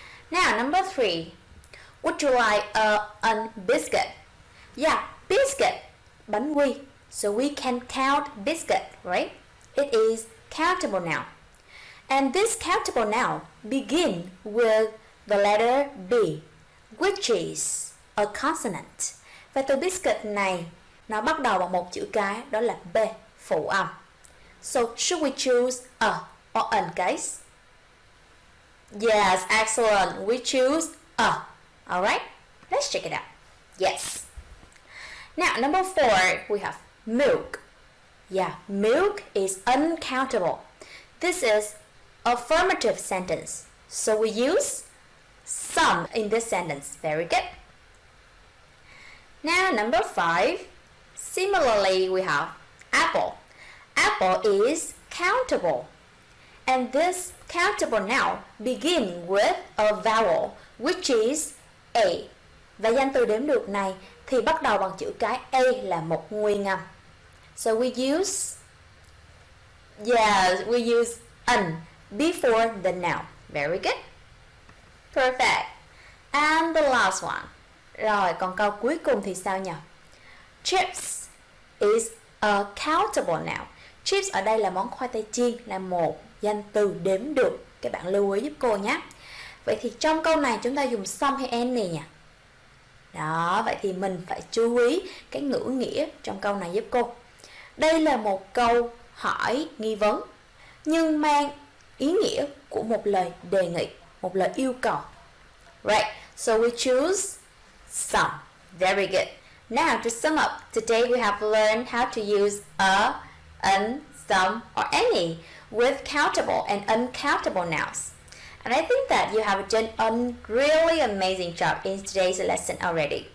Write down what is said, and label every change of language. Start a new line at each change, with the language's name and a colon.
English: Now number 3. Would you like a biscuit? Yeah, biscuit.
Vietnamese: Bánh quy.
English: So we can count biscuit, right? It is countable noun. And this countable noun begin with the letter B, which is a consonant.
Vietnamese: Và từ biscuit này nó bắt đầu bằng một chữ cái, đó là B, phụ âm.
English: So should we choose a or an, guys? Yes, excellent. We choose a. Alright, let's check it out. Yes. Now, number 4, we have milk. Yeah, milk is uncountable. This is affirmative sentence. So we use some in this sentence. Very good. Now, number 5. Similarly, we have apple. Apple is countable. And this countable noun begin with a vowel, which is A.
Vietnamese: Và danh từ đếm được này thì bắt đầu bằng chữ cái A là một nguyên âm.
English: So we use, we use an before the noun. Very good. Perfect. And the last one.
Vietnamese: Rồi, còn câu cuối cùng thì sao nhỉ?
English: Chips is countable noun.
Vietnamese: Chips ở đây là món khoai tây chiên, là một danh từ đếm được. Các bạn lưu ý giúp cô nhé. Vậy thì trong câu này chúng ta dùng some hay any nhỉ? Đó, vậy thì mình phải chú ý cái ngữ nghĩa trong câu này giúp cô. Đây là một câu hỏi nghi vấn, nhưng mang ý nghĩa của một lời đề nghị, một lời yêu cầu.
English: Right, so we choose some. Very good. Now to sum up, today we have learned how to use a, an, some, or any with countable and uncountable nouns. And I think that you have done a really amazing job in today's lesson already.